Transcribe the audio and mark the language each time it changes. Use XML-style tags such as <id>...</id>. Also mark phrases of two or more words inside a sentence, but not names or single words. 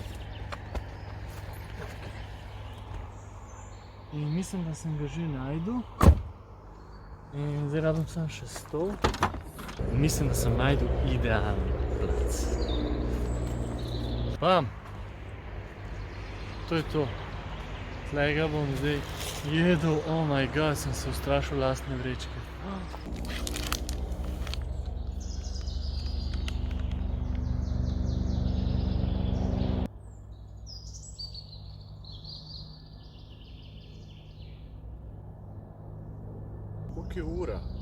<sl>In mislim, da sem ga že našel. In zdaj rabim samo še stol. In mislim, da sem našel idealni plac. Bam! To je to. Tlega bom zdaj jedel,</sl> <en>oh my god,</en> <sl>sem se ustrašil lastne vrečke. Koliko je ura?</sl>